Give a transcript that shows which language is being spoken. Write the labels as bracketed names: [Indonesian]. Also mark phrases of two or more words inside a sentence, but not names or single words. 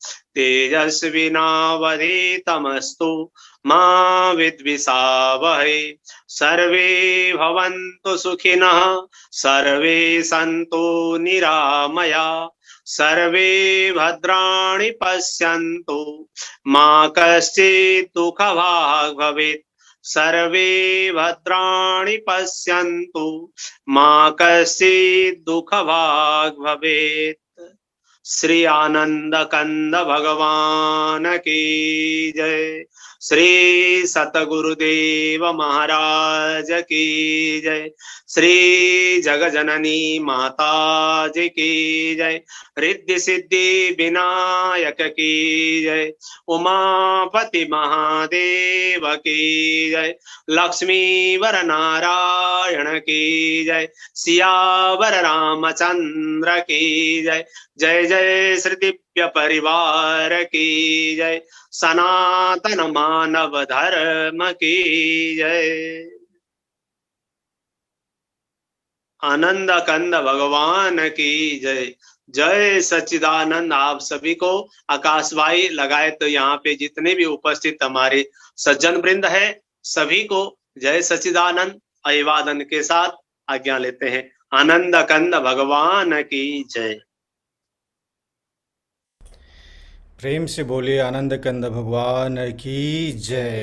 [Sanskrit] तेजस्विनावधीतमस्तु मा विद्विषावहै सर्वे भवन्तु सुखिनः सर्वे सन्तु निरामया सर्वे भद्राणि पश्यन्तु मा कश्चित् दुःखभाग् भवेत् सर्वे भद्राणि पश्यन्तु मा कश्चित् दुःखभाग् भवेत्। [Hindi] श्री आनंद कंद भगवान की जय। श्री सतगुरुदेव महाराज की जय। श्री जगजननी माता जी की जय। रिद्धि सिद्धि विनायक की जय। उमापति महादेव की जय। लक्ष्मी वर नारायण की जय। सियावर रामचंद्र की जय। जय जय श्री दिव्य परिवार की जय। सनातन मानव धर्म की जय। आनंद कंद भगवान की जय। जय सच्चिदानंद। आप सभी को आकाशवाणी लगाए तो यहाँ पे जितने भी उपस्थित हमारे सज्जन वृंद है सभी को जय सच्चिदानंद अभिवादन के साथ आज्ञा लेते हैं। आनंद कंद भगवान की जय। प्रेम से बोलिए आनंद कंद भगवान की जय।